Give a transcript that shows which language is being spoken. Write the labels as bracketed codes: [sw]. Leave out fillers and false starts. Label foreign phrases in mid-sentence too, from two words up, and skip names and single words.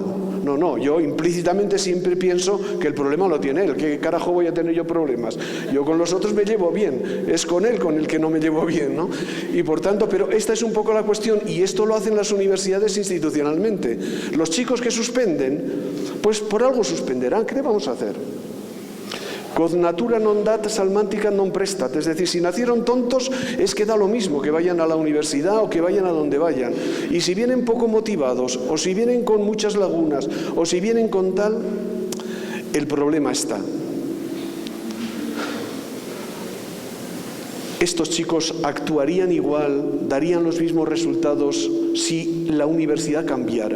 [es] No, yo implícitamente siempre pienso que el problema lo tiene él. ¿Qué carajo voy a tener yo problemas? Yo con los otros me llevo bien, es con él con el que no me llevo bien, ¿no? Y por tanto, pero esta es un poco la cuestión, y esto lo hacen las universidades institucionalmente. Los chicos que suspenden, pues por algo suspenderán. ¿Qué le vamos a hacer? [la] Quod natura non dat salmantica non prestat, [es] es decir, si nacieron tontos es que da lo mismo que vayan a la universidad o que vayan a donde vayan, y si vienen poco motivados o si vienen con muchas lagunas o si vienen con tal, El problema está. Estos chicos actuarían igual, darían los mismos resultados si la universidad cambiara.